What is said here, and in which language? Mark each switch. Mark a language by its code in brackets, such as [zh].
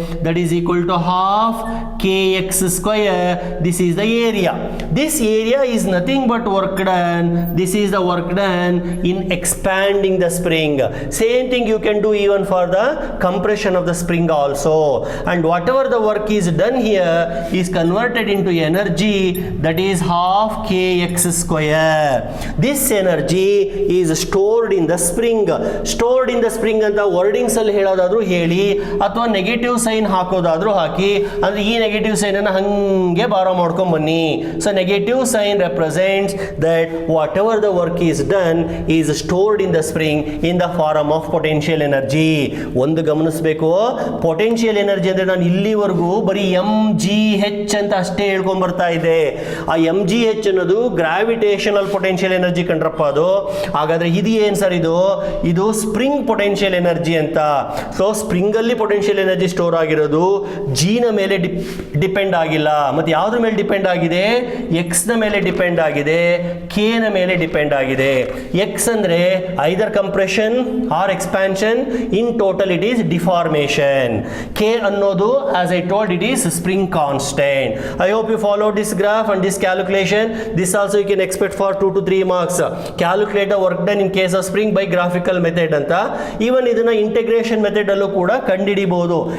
[en] That is equal to half k x square. This is the area. This area is nothing but work done. This is the work done in expanding the spring. Same thing you can do even for the compression of the spring also. And whatever the work is done here is converted into energy, that is half kx square. This energy is stored in the spring. Stored in the spring [kn] ಅಂತ wordings ಅಲ್ಲಿ ಹೇಳೋದಾದ್ರೂ ಹೇಳಿ, ಅಥವಾ negative sign ಹಾಕೋದಾದ್ರೂ ಹಾಕಿ. ಅಂದ್ರೆ ಈ negative sign ಅನ್ನು ಹಂಗೆ ಬಾರೋ ಮಾಡ್ಕೊಂಡ್ ಬನ್ನಿ. [en] So negative sign represents that whatever the work is done is stored in the spring in the form of potential energy. [kn] ಒಂದು ಗಮನಿಸಬೇಕು, ಪೊಟೆನ್ಷಿಯಲ್ ಎನರ್ಜಿ ಅಂದ್ರೆ ನಾನು ಇಲ್ಲಿವರೆಗೂ ಬರೀ mgh ಅಂತ ಅಷ್ಟೇ ಹೇಳ್ಕೊಂಡ್ ಬರ್ತಾ ಇದ್ದೆ. ಆ mgh ಅನ್ನೋದು ಗ್ರಾವಿಟೇಷನಲ್ ಪೊಟೆನ್ಷಿಯಲ್ ಎನರ್ಜಿ ಕಂಡ್ರಪ್ಪ ಅದು. ಹಾಗಾದ್ರೆ ಇದು ಏನ್ ಸರ್? ಇದು ಸ್ಪ್ರಿಂಗ್ ಪೊಟೆನ್ಷಿಯಲ್ ಎನರ್ಜಿ ಅಂತ. ಸೊ ಸ್ಪ್ರಿಂಗ್ ಅಲ್ಲಿ ಪೊಟೆನ್ಷಿಯಲ್ ಎನರ್ಜಿ ಸ್ಟೋರ್ ಆಗಿರೋದು ಜಿ ನ ಮೇಲೆ ಡಿಪೆಂಡ್ ಆಗಿಲ್ಲ. ಮತ್ತೆ ಯಾವ್ದ್ರ ಮೇಲೆ ಡಿಪೆಂಡ್ ಆಗಿದೆ? ಎಕ್ಸ್ ನ ಮೇಲೆ ಡಿಪೆಂಡ್ ಆಗಿದೆ, ಕೆ ನ ಮೇಲೆ ಡಿಪೆಂಡ್ ಆಗಿದೆ. [en] x [kn] ಅಂದ್ರೆ [en] Either compression or expansion, in total it is deformation. K [kn] ಅನ್ನೋದು [en] as I told it is spring constant. I hope you followed this graph and this calculation. This also you can expect for 2 to 3 marks. Calculate the work done in case of spring by graphical method [kn] ಅಂತ. Even ಇದನ್ನ integration method ಅಲ್ಲೂ ಕೂಡ ಕಂಡುಹಿಡಿಬಹುದು.